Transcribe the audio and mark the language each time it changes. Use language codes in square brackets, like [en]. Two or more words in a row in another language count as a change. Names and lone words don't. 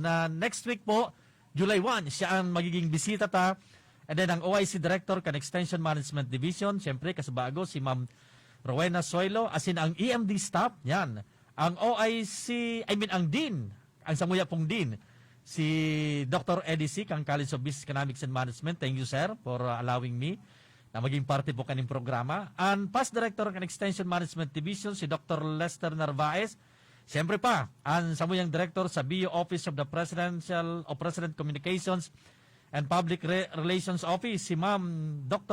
[bik] na next week po, July 1, siya ang magiging bisita ta. And then ang OIC Director kan Extension Management Division, siyempre kasabago si Ma'am Rowena Soylo, as in ang EMD staff, yan. Ang OIC, ang Dean, ang samuya pong Dean, si Dr. Eddie C. kang College of Business Economics and Management. [en] Thank you, sir, for allowing me [bik] na maging parte po kaning programa. And past Director kan Extension Management Division, si Dr. Lester Narvaez. Siyempre pa, ang samuyang Director sa BU Office of the President Communications and Public Relations Office, si Ma'am Dr.